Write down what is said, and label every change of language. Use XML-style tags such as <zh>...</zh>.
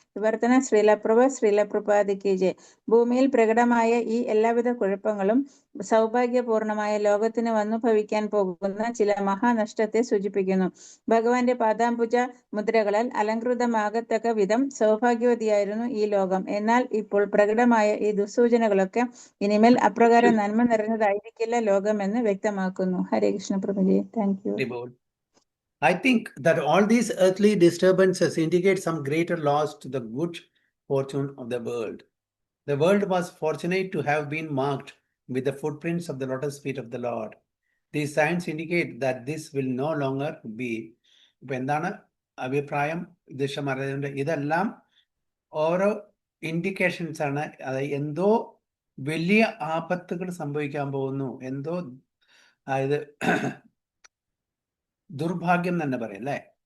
<ml>വിവർത്തനം ശ്രീലപ്രഭാതിക്ക് ജയ്. ഭൂമിയിൽ പ്രകടമായ ഈ എല്ലാവിധ കുഴപ്പങ്ങളും സൗഭാഗ്യപൂർണമായ ലോകത്തിന് വന്നു ഭവിക്കാൻ പോകുന്ന ചില മഹാനഷ്ടത്തെ സൂചിപ്പിക്കുന്നു. ഭഗവാന്റെ പാദാംബുജ മുദ്രകളാൽ അലങ്കൃതമാകത്തക്ക വിധം സൗഭാഗ്യവതിയായിരുന്നു ഈ ലോകം. എന്നാൽ ഇപ്പോൾ പ്രകടമായ ഈ ദുസ്സൂചനകളൊക്കെ ഇനിമേൽ അപ്രകാരം നന്മ നിറഞ്ഞതായിരിക്കില്ല ലോകമെന്ന് വ്യക്തമാക്കുന്നു. ഹരേ Krishna പ്രഭുജി. Thank you.</ml> <en>I think that all these earthly disturbances indicate some greater loss to the good fortune of the world. The world was fortunate to have been marked with the footprints of the lotus feet of the Lord. These signs indicate that this will no longer be.</en> <ml>ഇപ്പൊ എന്താണ് അഭിപ്രായം യുധിഷ്ഠിര മഹാരാജന്റെ? ഇതെല്ലാം ഓരോ indications ആണ്. അതായത് എന്തോ വലിയ ആപത്തുകൾ സംഭവിക്കാൻ പോകുന്നു, എന്തോ അതായത് ദുർഭാഗ്യം തന്നെ പറയും അല്ലേ.</ml>